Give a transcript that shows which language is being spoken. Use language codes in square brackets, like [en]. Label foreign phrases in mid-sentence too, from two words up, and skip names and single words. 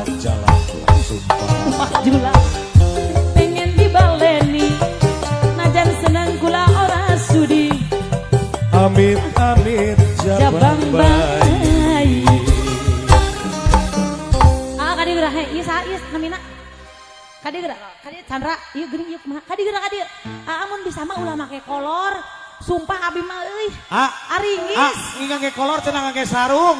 [jv] jalan sumpah. jula pengen dibaleni, najan seneng kula ora sudi. Amit-amit Jabang jabang bayi. [su] Kadi gerak he, ieu saha ieu namina? Kadi gerak, kadi Chandra, ieu geuning ieu kumaha? Kadi gerak kadi. Amun bisa mah ulah make kolor. Sumpah abi mah euy. Aringis. Ingat ke kolor cenah ngake sarung.